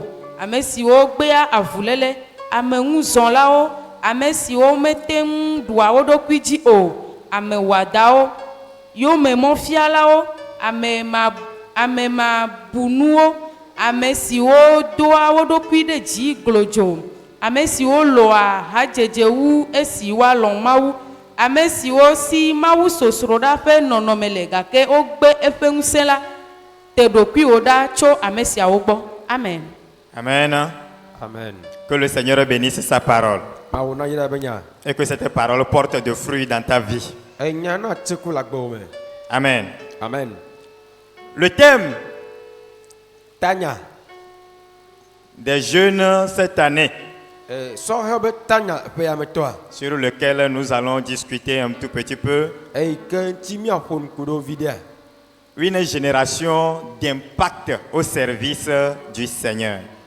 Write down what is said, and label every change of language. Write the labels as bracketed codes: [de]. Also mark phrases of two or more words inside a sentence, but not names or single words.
[ee] Ame siwo gbea avulele, ame ŋuzɔn lawo, ame siwo mete ŋu ɖua wo ɖokui dzi o, ame wɔdawo, yome mɔfialawo, ame ma bunuwo, ame siwo doa wo ɖokui ɖe dzi glodzo, ame siwo loa hadzedze wu esi woalɔ̃ Mawu, ame siwo si Mawu sosroɖa ƒe nɔnɔme le gake wogbe eƒe ŋusẽ la, te ɖokuiwo ɖa tso ame siawo gbɔ. Amen. Amen. Amen. [fr] Que le Seigneur bénisse sa parole. Et que cette parole porte de fruits dans ta vie. Amen. Amen. Le thème des jeunes cette année, sur lequel nous allons discuter un tout petit peu, une génération d'impact au service du Seigneur.